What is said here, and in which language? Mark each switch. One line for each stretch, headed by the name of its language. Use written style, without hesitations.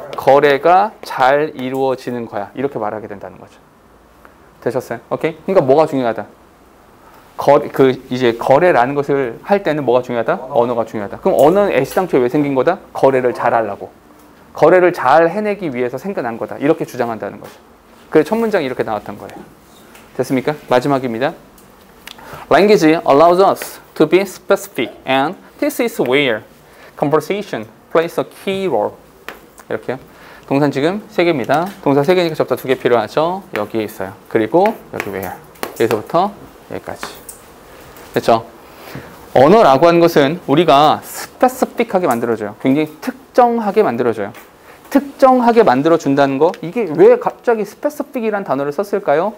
Korean: 거래가 잘 이루어지는 거야. 이렇게 말하게 된다는 거죠. 되셨어요? 오케이? 그러니까 뭐가 중요하다? 이제 거래라는 것을 할 때는 뭐가 중요하다? 언어가 중요하다. 그럼 언어는 애시당초에 왜 생긴 거다? 거래를 잘 하려고. 거래를 잘 해내기 위해서 생겨난 거다. 이렇게 주장한다는 거죠. 그래서 첫 문장이 이렇게 나왔던 거예요. 됐습니까? 마지막입니다.
English: Language allows us to be specific and this is where conversation plays a key role.
Korean: 이렇게요. 동사는 지금 3개입니다. 동사 3개니까 접다 2개 필요하죠. 여기에 있어요. 그리고 여기 where. 여기서부터 여기까지. 됐죠? 언어라고 하는 것은 우리가 스페시픽하게 만들어줘요. 굉장히 특정하게 만들어줘요. 특정하게 만들어준다는 거, 이게 왜 갑자기 스페시픽이란 단어를 썼을까요?